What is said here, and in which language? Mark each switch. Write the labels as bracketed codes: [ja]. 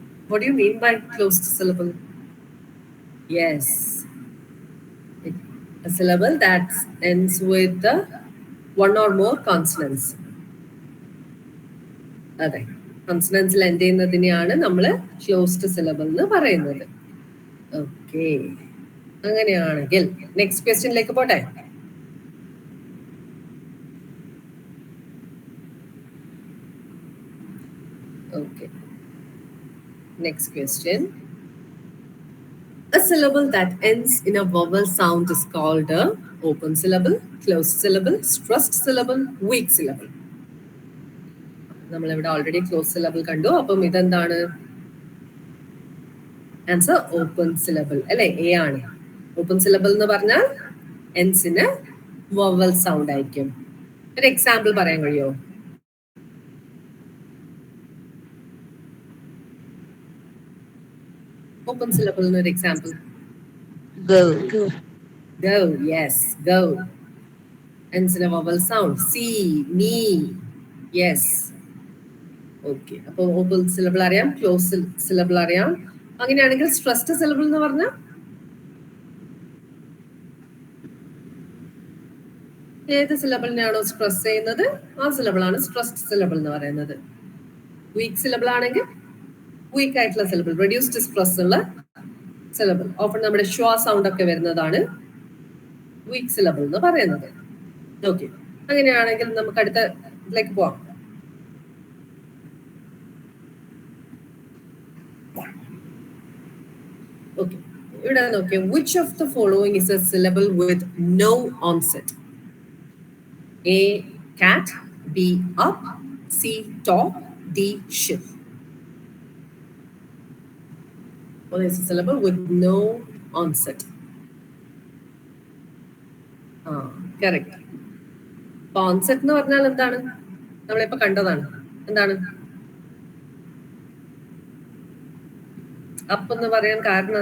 [en] What do you mean by closed syllable? Yes, a syllable that ends with the 1 or more consonants. [ml] അതെ, കോൺസണൻസിൽ end ചെയ്യുന്നതിനെയാണ് നമ്മൾ closed syllable എന്ന് പറയുന്നത്. Okay, അങ്ങനെയാണെങ്കിൽ next ക്വസ്റ്റ്യനിലേക്ക് പോട്ടെ. [en] Okay, next question. A syllable that ends in a vowel sound is called a open syllable, closed syllable, stressed syllable, weak syllable. [ml] നമ്മൾ ഇവിടെ already close syllable കണ്ടു. അപ്പം ഇതെന്താണ്? ആൻസർ ഓപ്പൺ സിലബിൾ അല്ലെ, എ ആണ്. ഓപ്പൺ സിലബിൾ എന്ന് പറഞ്ഞാൽ എൻസിന് vowel sound ആയിരിക്കും. ഒരു എക്സാമ്പിൾ പറയാൻ കഴിയോ? [en] Open syllable no example. Go. Go, yes, go. Ends in a vowel sound. See, me, yes. Okay. [ml] അപ്പോൾ open syllable അറിയാം, closed syllable അറിയാം. അങ്ങനെയാണെങ്കിൽ stressed syllable എന്ന് പറഞ്ഞാൽ? ഏത് സിലബിളിനെയാണോ സ്ട്രെസ് ചെയ്യുന്നത് ആ സിലബിൾ ആണ് സ്ട്രെസ്ഡ് സിലബിൾ എന്ന് പറയുന്നത്. വീക്ക് സിലബിൾ ആണെങ്കിൽ വീക്ക് ആയിട്ടുള്ള സിലബിൾ, റെഡ്യൂസ്ഡ് സ്ട്രെസ് ഉള്ള സിലബിൾ. ഓപ്പൺ നമ്മുടെ ഷ്വാ സൗണ്ട് ഒക്കെ വരുന്നതാണ് വീക്ക് സിലബിൾ എന്ന് പറയുന്നത്. ഓക്കെ, അങ്ങനെയാണെങ്കിൽ നമുക്ക് അടുത്ത ഇതിലേക്ക് പോവാം. [en] okay, [ml] ഇവിടെ നോക്കിയാൽ [en] which of the following is a syllable with no onset? A cat, B up, C top, D ship. What is a syllable with no onset? Correct. [ml] അപ്പൊ ഓൺസെറ്റ് എന്ന് പറഞ്ഞാൽ എന്താണ്? നമ്മളിപ്പോ കണ്ടതാണ്. എന്താണ് അപ്പ് എന്ന് പറയാൻ കാരണം?